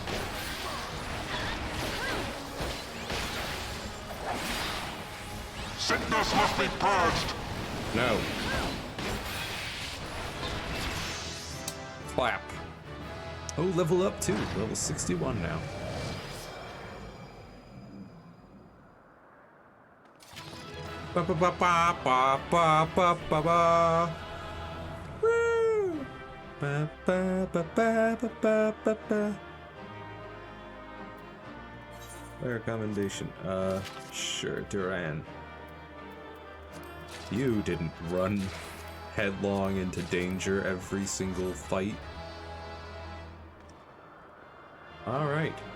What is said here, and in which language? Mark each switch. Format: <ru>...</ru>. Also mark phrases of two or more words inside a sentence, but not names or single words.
<en>Sickness must be purged. No. Clap. Oh, level up too. Level 61 now. Ba ba ba ba ba ba ba ba ba. Woo! Ba ba ba ba ba ba ba ba. Player commendation. Sure, Duran. You didn't run headlong into danger every single fight. All right.</en>